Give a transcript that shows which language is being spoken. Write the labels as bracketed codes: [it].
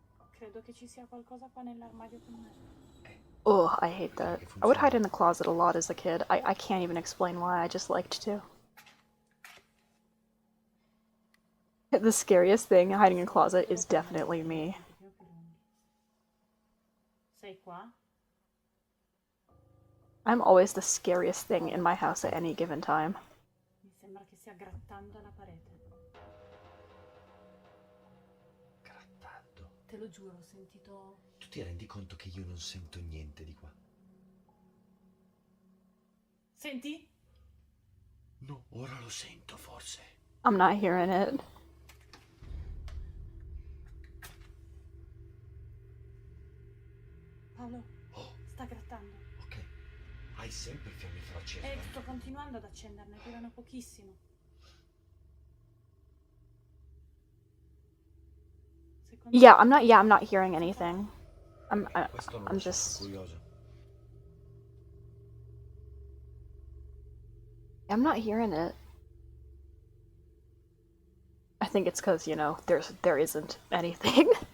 [it] Credo che ci sia qualcosa qua nell'armadio con me. [en] Oh, I hate that. I would hide in the closet a lot as a kid. I can't even explain why, I just liked to. The scariest thing hiding in a closet is definitely me. [it] Sei qua? [en] I'm always the scariest thing in my house at any given time. [it] Mi sembra che stia grattando la parete. Grattando. Te lo giuro, ho sentito... Tu ti rendi conto che io non sento niente di qua? Senti? No, ora lo sento forse. [en] I'm not hearing it. [it] Paolo, sta grattando. Ok, hai sempre il fiammifero acceso. Sto continuando ad accenderne, durano pochissimo. [en] Yeah, I'm not hearing anything. I'm just [it] Curioso. [en] I'm not hearing it. I think it's because, you know, there isn't anything.